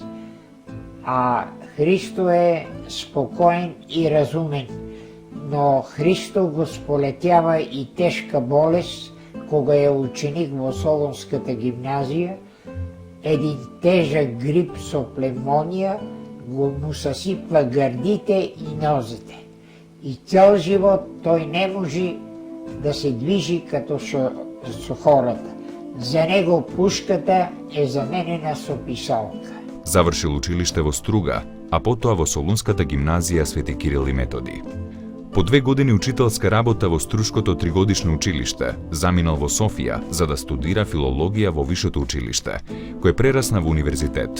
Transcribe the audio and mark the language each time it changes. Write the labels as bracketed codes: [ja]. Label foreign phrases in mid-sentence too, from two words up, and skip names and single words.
[mk] А Христо е спокоен и разумен, но Христо го сполетява и тежка болест, кога е ученик во Солунската гимназија, един тежък грип со плевмонија го му съсипва гърдите и нозете. И цял живот той не може да се движи като со хората. За него пушката е заменена со писалка. Завршил училиште во Струга, а потоа во Солунската гимназија Свети Кирил и Методи. По 2 години учителска работа во Струшкото тригодишно училиште, заминал во Софија за да студира филологија во Вишето училиште, кој прерасна во универзитет.